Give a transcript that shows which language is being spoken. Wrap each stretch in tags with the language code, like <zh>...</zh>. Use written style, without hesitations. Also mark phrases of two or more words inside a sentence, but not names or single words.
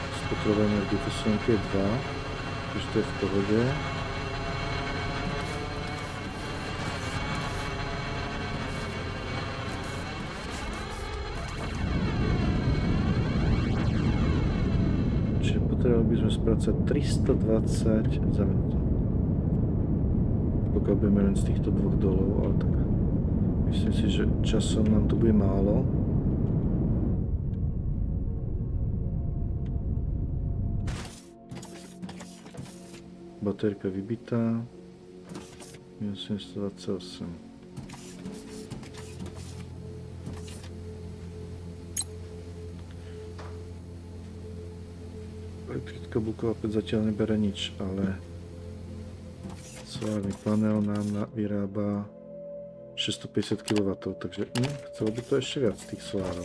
<cs>spotřebuje energii, to jsou nějaké 2, takže to je v pohodě. Čiže potřebovali bychom zpracovat 320 za minutu. Pokud budeme jen z těchto dvou dolů, ale tak myslím si, že časom nám to bude málo. Baterka vybitá. Minus 728.</cs> <sk>Elektrická bulková peť zatiaľ nebere nič, ale solárny panel nám vyrába 650 kW, takže chcelo by to ešte viac tých solárov.</sk>